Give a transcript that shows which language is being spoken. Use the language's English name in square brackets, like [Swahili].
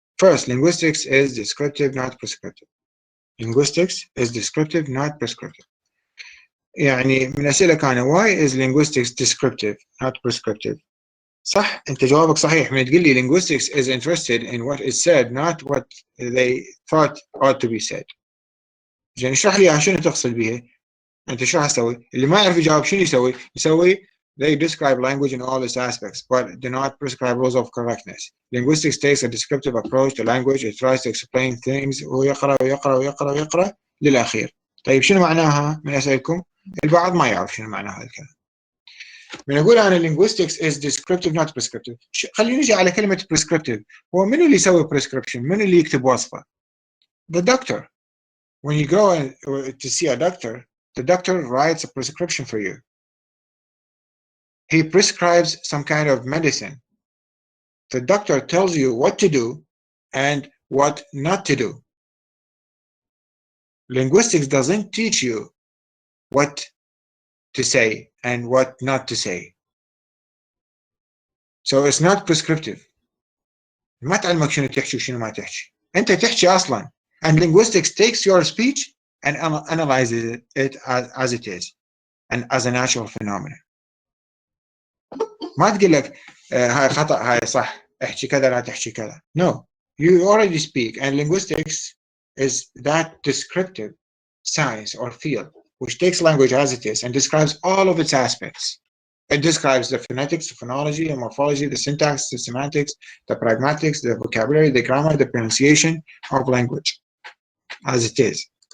[English] First, linguistics is descriptive, not prescriptive. Linguistics is descriptive, not prescriptive. [Arabic] يعني من أسئلة كان [English] why is linguistics descriptive, not prescriptive؟ [Arabic] صح، أنت جوابك صحيح من تقول لي [English] linguistics is interested in what is said, not what they thought ought to be said. [Arabic] يعني اشرح لي شنو تقصد بها؟ أنت شو هسوي؟ اللي ما يعرف يجاوب شنو يسوي؟ يسوي [English] they describe language in all its aspects, but do not prescribe rules of correctness. Linguistics takes a descriptive approach to language. It tries to explain things [Arabic] ويقرأ ويقرأ ويقرأ ويقرأ للأخير. طيب شنو معناها من أسألكم؟ البعض ما يعرف شنو معنى هذا الكلام. من أقول أنا [English] linguistics is descriptive not prescriptive. [Arabic] خلينا نجي على كلمة prescriptive. هو منو اللي يسوي prescription؟ منو اللي يكتب وصفة؟ [English] The doctor. When you go to see a doctor, the doctor writes a prescription for you. He prescribes some kind of medicine. The doctor tells you what to do and what not to do. Linguistics doesn't teach you what to say and what not to say. So it's not prescriptive. [Arabic] ما تعلمك شنو تحكي وشنو ما تحكي. أنت تحكي أصلا. [English] And linguistics takes your speech and analyzes it as it is and as a natural phenomenon. [Arabic] ما تقول لك هاي خطأ هاي صح احكي كذا لا تحكي كذا. [English] No, you already speak, and linguistics is that descriptive science or field which takes language as it is and describes all of its aspects. It describes the phonetics, the phonology, the morphology, the syntax, the semantics, the pragmatics, the vocabulary, the grammar, the pronunciation of language as it is.